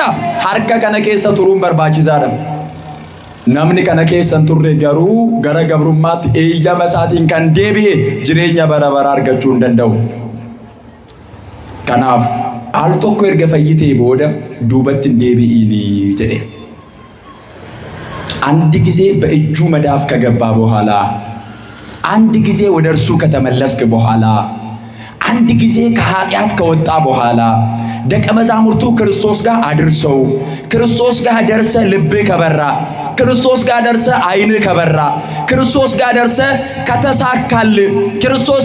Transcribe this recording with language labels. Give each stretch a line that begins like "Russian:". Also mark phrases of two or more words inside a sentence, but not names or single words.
Oromo: Harka kana keessa turuun barbaachisaadha. Namni kana keessa hin turre garuu gara gabrummaatti eeyyama isaatiin kan deebi'e jireenya bara bara argachuu hin danda'u. Kanaaf al tokko erga fayyitee booda duubatti hin deebi'inii jedhe.
Amharic: አንድ ጊዜ በእጁ መዳፍ ከገባ በኋላ፣ አንድ ጊዜ ወደ እርሱ ከተመለስክ በኋላ፣ አንድ ጊዜ ከኃጢአት ከወጣ በኋላ ደቀ መዛሙርቱ ክርስቶስ ጋር አድርሰው ክርስቶስ ጋር ደርሰ ልብ ከበራ ክርስቶስ ጋር ደርሰ አይን ከበራ ክርስቶስ ጋር ደርሰ ከተሳካል ክርስቶስ